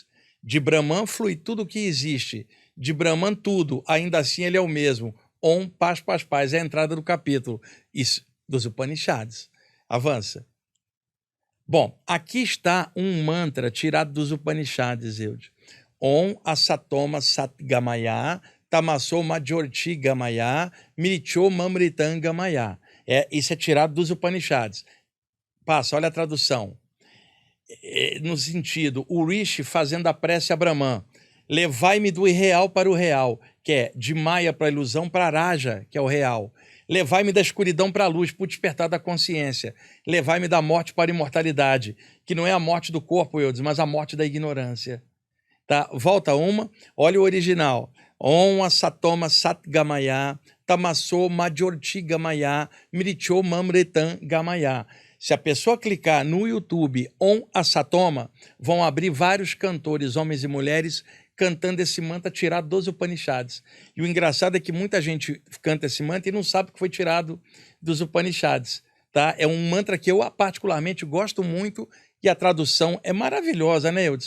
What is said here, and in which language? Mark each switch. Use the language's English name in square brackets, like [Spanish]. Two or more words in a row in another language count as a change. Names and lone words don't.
[Portuguese] De Brahman flui tudo o que existe. De Brahman tudo, ainda assim ele é o mesmo. Om, paz, paz, paz. É a entrada do capítulo. Isso, dos Upanishads. Avança. Bom, aqui está um mantra tirado dos Upanishads, Eudes. [Sanskrit] ॐ असतोमा सत्गमया, तमस्सो मज्योर्ति गमया, मृत्यो ममृतम् गमया. [Portuguese] Isso é tirado dos Upanishads. Passa, olha a tradução. No sentido, o rishi fazendo a prece a Brahman. Levai-me do irreal para o real, que é de Maya para a ilusão, para Raja, que é o real. Levai-me da escuridão para a luz, para o despertar da consciência. Levai-me da morte para a imortalidade, que não é a morte do corpo, Eudes, mas a morte da ignorância. Tá? Volta uma, olha o original. [Sanskrit] ॐ असतोमा सत्गमया, तमस्सो मज्योर्ति गमया, मृत्यो ममृतम् गमया. [Portuguese] Se a pessoa clicar no YouTube [Sanskrit] ॐ असतोमा, [Portuguese] vão abrir vários cantores, homens e mulheres, cantando esse mantra tirado dos Upanishads. E o engraçado é que muita gente canta esse mantra e não sabe que foi tirado dos Upanishads. Tá? É um mantra que eu particularmente gosto muito, e a tradução é maravilhosa, né, Eudes?